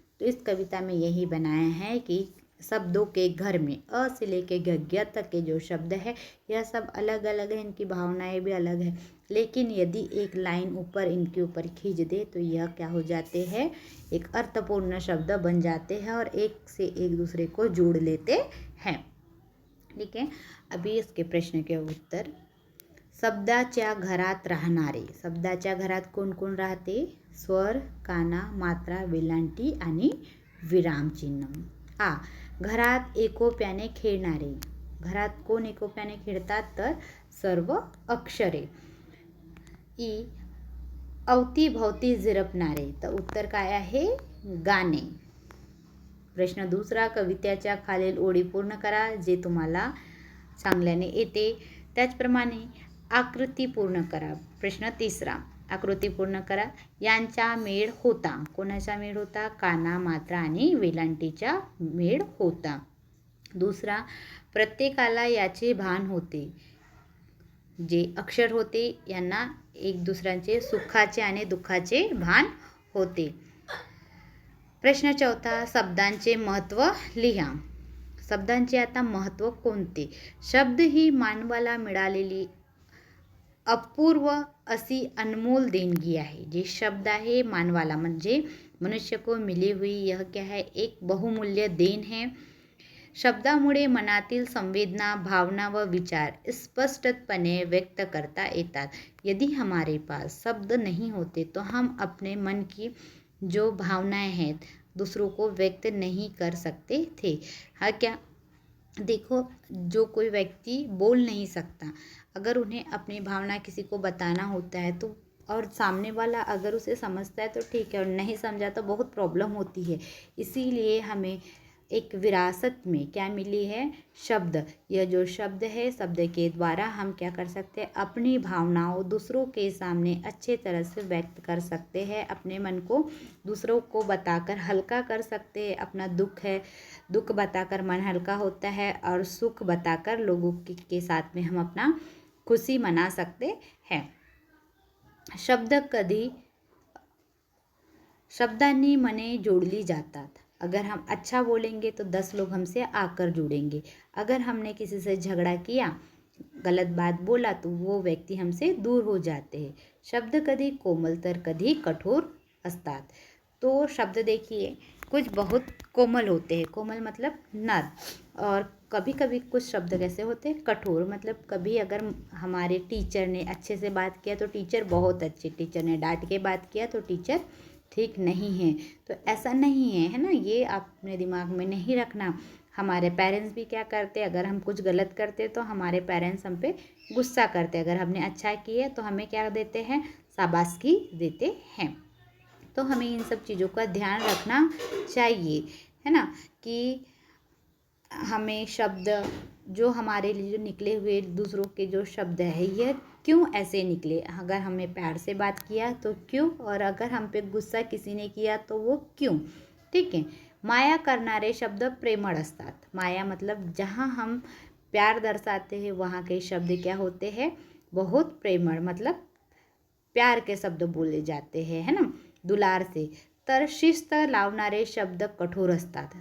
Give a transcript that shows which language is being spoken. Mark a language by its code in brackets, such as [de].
[hi] तो इस कविता में यही बनाया है कि शब्दों के घर में अ से लेके ग तक के जो शब्द है यह सब अलग अलग है, इनकी भावनाएं भी अलग है, लेकिन यदि एक लाइन ऊपर इनके ऊपर खींच दे तो यह क्या हो जाते हैं, एक अर्थपूर्ण शब्द बन जाते हैं और एक से एक दूसरे को जोड़ लेते हैं। ठीक है, अभी इसके प्रश्न के उत्तर। [mr] शब्दाच्या घरात राहणारे, शब्दाच्या घरात कोण कोण राहते, स्वर, काना, मात्रा, वेलांटी आणि विरामचिन्ह। आ, घरात एकोप्याने खेळणारे, घरात कोण एकोप्याने खेळतात तर सर्व अक्षरे। ई, अवतीभवती झिरपणारे, तर उत्तर काय आहे, गाणे। प्रश्न दुसरा, कवितेच्या खालील ओळी पूर्ण करा जे तुम्हाला चांगल्याने येते, त्याचप्रमाणे आकृती पूर्ण करा। प्रश्न तिसरा, आकृती पूर्ण करा। यांचा मेळ होता, कोणाचा मेळ होता, काना, मात्रा आणि वेलांटीचा मेळ होता। दुसरा, प्रत्येकाला याचे भान होते, जे अक्षर होते यांना एक दुसऱ्यांचे सुखाचे आणि दुःखाचे भान होते। प्रश्न चौथा, शब्दांचे महत्त्व लिहा। शब्दांचे आता महत्त्व कोणते, शब्द ही मानवाला मिळालेली अपूर्व असी अनमोल देणगी आहे। जे शब्द आहे मानवाला म्हणजे [hi] मनुष्य को मिली हुई यह क्या है, एक बहुमूल्य देन है। [mr] शब्दामुळे मनातील संवेदना, भावना व विचार स्पष्टपणे व्यक्त करता येतात। [hi] यदि हमारे पास शब्द नहीं होते तो हम अपने मन की जो भावनाएं हैं दूसरों को व्यक्त नहीं कर सकते थे। हाँ क्या, देखो जो कोई व्यक्ति बोल नहीं सकता, अगर उन्हें अपनी भावना किसी को बताना होता है तो, और सामने वाला अगर उसे समझता है तो ठीक है, और नहीं समझा तो बहुत प्रॉब्लम होती है। इसीलिए हमें एक विरासत में क्या मिली है, शब्द। यह जो शब्द है, शब्द के द्वारा हम क्या कर सकते हैं, अपनी भावनाओं दूसरों के सामने अच्छे तरह से व्यक्त कर सकते हैं, अपने मन को दूसरों को बताकर हल्का कर सकते हैं। अपना दुख है, दुख बताकर मन हल्का होता है, और सुख बताकर लोगों के साथ में हम अपना खुशी मना सकते हैं। [mr] शब्द कधी शब्दांनी मने जोड़ली जातात। [hi] अगर हम अच्छा बोलेंगे तो 10 लोग हमसे आकर जुड़ेंगे। अगर हमने किसी से झगड़ा किया, गलत बात बोला तो वो व्यक्ति हमसे दूर हो जाते हैं। [mr] शब्द कधी कोमल तर कधी कठोर असतात। [hi] तो शब्द देखिए कुछ बहुत कोमल होते हैं, कोमल मतलब नर, और कभी कभी कुछ शब्द कैसे होते हैं, कठोर। मतलब कभी अगर हमारे टीचर ने अच्छे से बात किया तो टीचर बहुत अच्छे, टीचर ने डांट के बात किया तो टीचर ठीक नहीं है। तो ऐसा नहीं है, है ना, ये अपने दिमाग में नहीं रखना। हमारे पेरेंट्स भी क्या करते हैं, अगर हम कुछ गलत करते तो हमारे पेरेंट्स हम पे गुस्सा करते हैं, अगर हमने अच्छा किया तो हमें क्या देते हैं, शाबाशी देते हैं। तो हमें इन सब चीज़ों का ध्यान रखना चाहिए, है ना, कि हमें शब्द जो हमारे लिए जो निकले हुए दूसरों के जो शब्द है यह क्यों ऐसे निकले, अगर हमें प्यार से बात किया तो क्यों, और अगर हम पे गुस्सा किसी ने किया तो वो क्यों। ठीक है, [mr] माया करणारे शब्द प्रेमळ असतात। [hi] माया मतलब जहाँ हम प्यार दर्शाते हैं वहाँ के शब्द क्या होते हैं, बहुत प्रेमळ, मतलब प्यार के शब्द बोले जाते हैं, है ना, दुलार से। [mr] तर शिस्त लावणारे शब्द कठोर असतात।